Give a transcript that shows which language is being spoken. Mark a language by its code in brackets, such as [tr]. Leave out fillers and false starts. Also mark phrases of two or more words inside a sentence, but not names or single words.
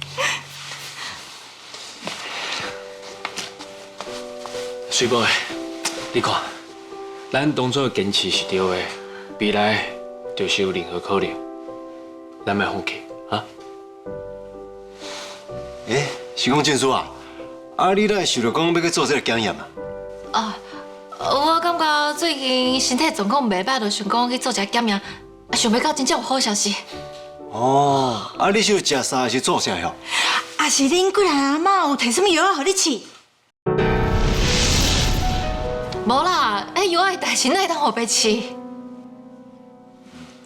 [nan] 水寶，你看，咱當初的堅持是對的，未來就是有任何可能，咱莫放棄啊！是講證書啊？你哪會想到講要去做這個檢驗啊？我感覺最近身體狀況袂歹，就想講去做一下檢驗，想袂到真正有好消息。你是有食啥還是做啥喲？是恁幾個阿嬤有摕什麼藥啊，互你試？無啦，藥的代誌哪會當互白吃？